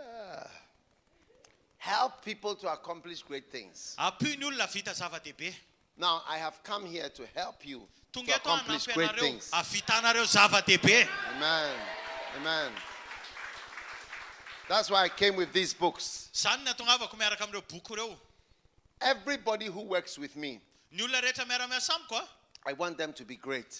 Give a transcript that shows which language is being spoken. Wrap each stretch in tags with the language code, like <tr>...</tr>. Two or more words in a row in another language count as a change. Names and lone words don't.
<en>Help people to accomplish great things.</en> <mg>Apihoan'ny olona vita zava-dehibe.</mg> <en>Now, I have come here to help you to accomplish great things. Amen. Amen. That's why I came with these books. Everybody who works with me, I want them to be great.</en>